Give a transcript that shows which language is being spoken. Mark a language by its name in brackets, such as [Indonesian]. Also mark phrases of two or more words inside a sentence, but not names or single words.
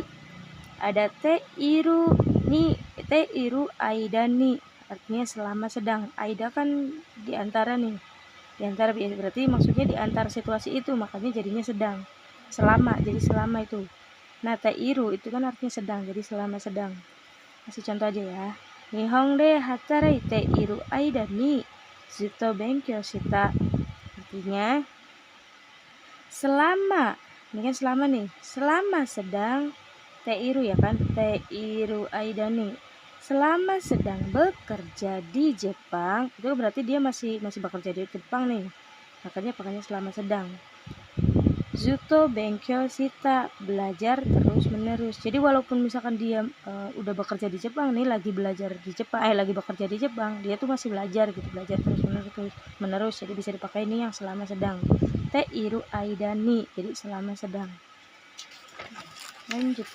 [Indonesian] Ada [Japanese] ている間に, [Indonesian] artinya selama sedang. Aida kan di antara nih. Di antara berarti maksudnya di antara situasi itu, makanya jadinya sedang. Selama, jadi selama itu. Nah, teiru itu kan artinya sedang, jadi selama sedang. Kasih contoh aja ya. [Japanese] 日本で働いている間にずっと勉強した. [Indonesian] Artinya selama, ini kan selama nih, selama sedang teiru ya kan, [Japanese] ている間に, [Indonesian] selama sedang bekerja di Jepang, itu berarti dia masih bekerja di Jepang nih, makanya pakainya selama sedang. [Japanese] ずっと勉強した, [Indonesian] belajar terus menerus. Jadi walaupun misalkan dia udah bekerja di Jepang nih, lagi belajar di Jepang, lagi bekerja di Jepang, dia tuh masih belajar gitu, belajar terus menerus. Jadi bisa dipakai ini yang selama sedang. [Japanese] ている間に, [Indonesian] jadi selama sedang. Lanjut.